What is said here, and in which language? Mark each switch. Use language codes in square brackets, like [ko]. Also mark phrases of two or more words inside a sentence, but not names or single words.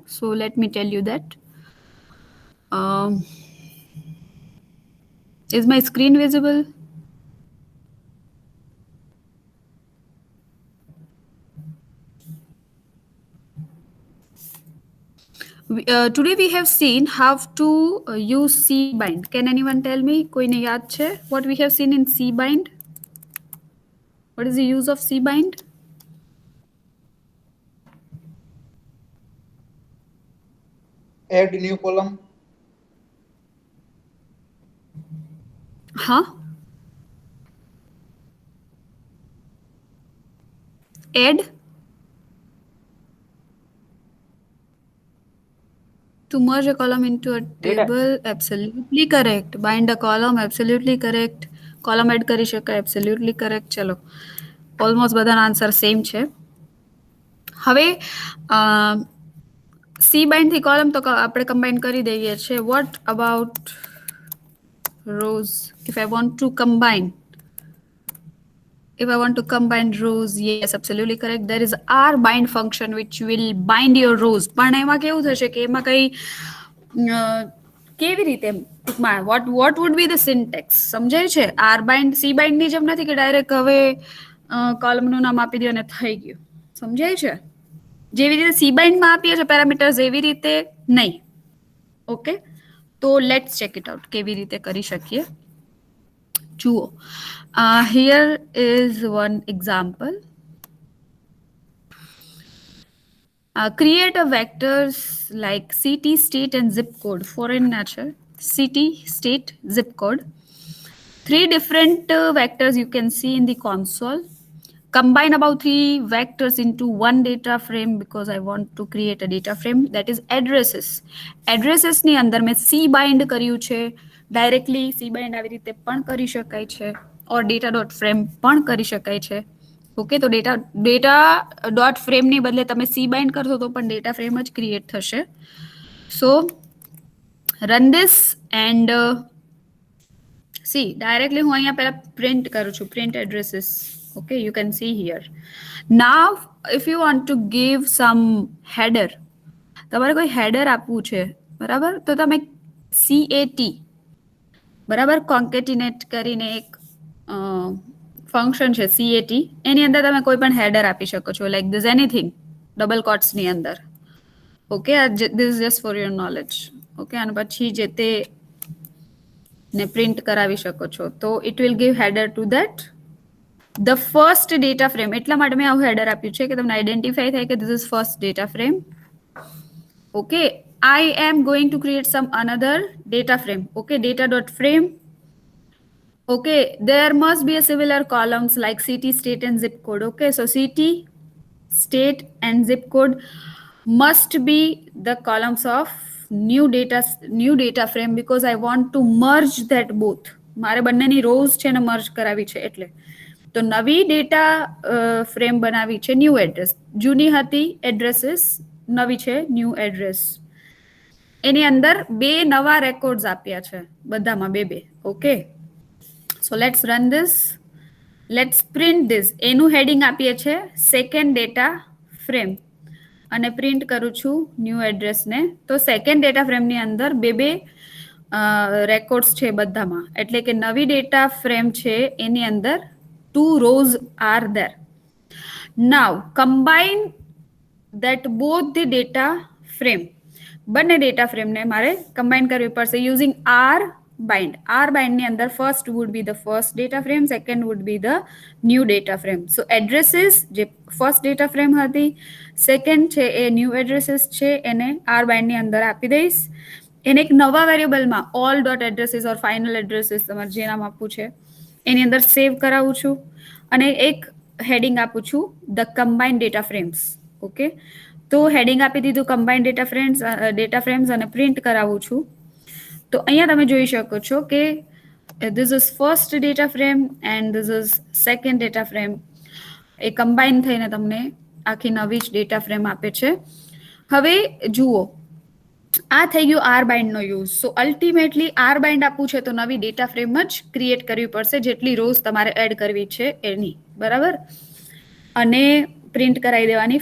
[en] So let me tell you that. Um, is my screen visible? Today we have seen how to use cbind. Can anyone tell me? [gu] કોઈને યાદ છે? [en] What we have seen in cbind? What is the use of cbind? Add new column. Huh? Add to merge a column into a table. Absolutely correct. Bind a column. Absolutely correct. Column add [gu] કરી શકાય. [en] Absolutely correct. [gu] ચલો ઓલમોસ્ટ બધાના [en] answer same [gu] છે. હવે સી બાઇન્ડ થી કોલમ તો આપણે કમ્બાઈન કરી દઈએ છીએ. [en] What about rows? If I want to combine rows, yes, absolutely correct. There is r bind function which will bind your rows. [gu] પણ એમાં કેવું થશે કે એમાં કઈ કેવી રીતે ટૂંકમાં [en] what would be the syntax? [gu] સમજાય છે? r bind c bind ની જેમ નથી કે ડાયરેક્ટ હવે કોલમનું નામ આપી દો અને થઈ ગયું. સમજાય છે? જેવી રીતે સી બાઇન્ડમાં આપીએ છીએ પેરામીટર્સ એવી રીતે નહીં. ઓકે, તો [en] let's check it out [gu] કેવી રીતે કરી શકીએ. [en] જુઓ, here is one example. Create a vectors like city, state and zip code. Foreign nature, city, state, zip code. 3 different vectors you can see in the console. Combine about 3 vectors into one data frame because I want to create a data frame, that is addresses. [gu] Addresses ની અંદર મેં c bind કર્યું છે. ડાયરેક્ટલી c bind આવી રીતે પણ કરી શકાય છે, ઓર data dot frame પણ કરી શકાય છે. ઓકે, તો [en] data dot frameની [gu] બદલે તમે c bind કરશો તો પણ [en] data frame [gu] જ ક્રિએટ થશે. [en] So run this and see, directly [gu] હું અહીંયા પહેલા પ્રિન્ટ કરું છું, [en] print addresses. Okay, you can see here. Now if you want to give some header, [gu] તમારે કોઈ header આપવું છે, બરાબર, તો તમે cat બરાબર concatenate કરીને એક ફંક્શન છે cat, એની અંદર તમે કોઈ પણ header આપી શકો છો, [en] like this anything, [gu] ડબલ કોટ્સ ની અંદર. ઓકે, [en] this is just for your knowledge. [gu] ઓકે, અને પછી જે તે ને પ્રિન્ટ કરાવી શકો છો. [en] તો it will give header to that the first data frame. [gu] એટલા માટે મેં આવું હેડર આપ્યું છે કે તમને આઈડેન્ટિફાઈ થાય કે [en] this is first data frame. [gu] ઓકે, [en] I am going to create some another data frame. Okay, data dot frame. Okay, there must be a similar columns like city, state and zip code. Okay, so city, state and zip code must be the columns of new data frame because I want to merge that both. [gu] મારે બંનેની રોઝ છે ને મર્જ કરાવી છે એટલે. તો નવી ડેટા ફ્રેમ બનાવી છે ન્યૂ એડ્રેસ. જૂની હતી એડ્રેસીસ, નવી છે ન્યૂ એડ્રેસ. એની અંદર 2 નવા રેકોર્ડ્સ આપ્યા છે બધામાં 2. [en] Okay, so let's run this. Let's print this. [gu] એનું હેડિંગ આપીએ છે [en] second data frame [gu] અને પ્રિન્ટ કરું છું ન્યૂ એડ્રેસને. તો [en] second data frameની [gu] અંદર 2 રેકોર્ડ્સ છે બધામાં, એટલે કે નવી [en] data frame [gu] છે એની અંદર [en] 2 rows are there. Now combine that both the data frame. [gu] બંને [en] data frameને [gu] મારે કમ્બાઈન કરવી પડશે યુઝિંગ r bind. [en] r bind ની અંદર first would be the first data frame, second would be the new data frame. [gu] So addresses જે [en] first data frame [gu] હતી, second છે એ [en] new addresses [gu] છે, એને r bind ની અંદર આપી દઈશ. એને એક નવા વેરિયેબલમાં [en] all dot addresses or final addresses [gu] તમારે જે નામ આપવું છે એની અંદર સેવ કરાવું છું અને એક હેડિંગ આપું છું [en] the combined data frames. [gu] ઓકે, તો હેડિંગ આપી દીધું [en] combined data frames [gu] અને પ્રિન્ટ કરાવું છું. તો અહીંયા તમે જોઈ શકો છો કે [en] this is first data frame and this is second data frame. [gu] એ કમ્બાઇન થઈને તમને આખી નવી જ ડેટા ફ્રેમ આપે છે. હવે જુઓ, આ થઈ ગયું આર બાઇન્ડનો યુઝ. [en] so ultimately [gu] આર બાઇન્ડ આપવું છે તો નવી [en] data frame [gu] જ ક્રિએટ કરવી પડશે જેટલી રોઝ તમારે એડ કરવી છે એની, બરાબર, અને પ્રિન્ટ કરાવી દેવાની.